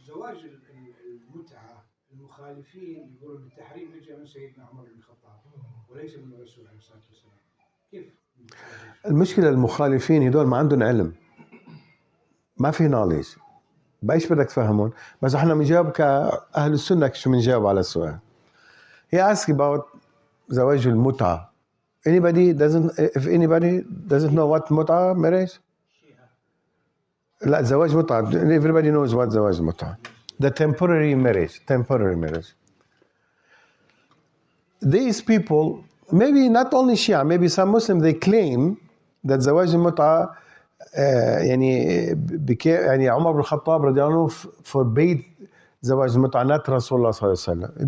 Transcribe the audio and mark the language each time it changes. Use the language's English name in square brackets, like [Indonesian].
[Arabic] زواج المتعة المخالفين يقولون التحريم اجى من سيدنا عمر بن الخطاب وليس من الرسول عليه الصلاة والسلام. كيف؟ المشكله المخالفين هدول ما عندهم علم، ما في نوليج. بايش بدك تفهمون؟ بس احنا بنجاوب كاهل السنه شو بنجاوب على السؤال. [English] He asked about [Arabic] زواج المتعه. [English] If anybody doesn't know what متعه marriage? [Arabic] لا زواج متعه. [English] Everybody knows what [Arabic] زواج متعه. [English] The temporary marriage. These people, maybe not only Shia, maybe some Muslims, they claim that [Arabic] زواج المتعه يعني عمر بن الخطاب رضي الله عنه [English] forbade [Arabic] زواج المتعه [English] not [Arabic] رسول الله صلى الله عليه وسلم.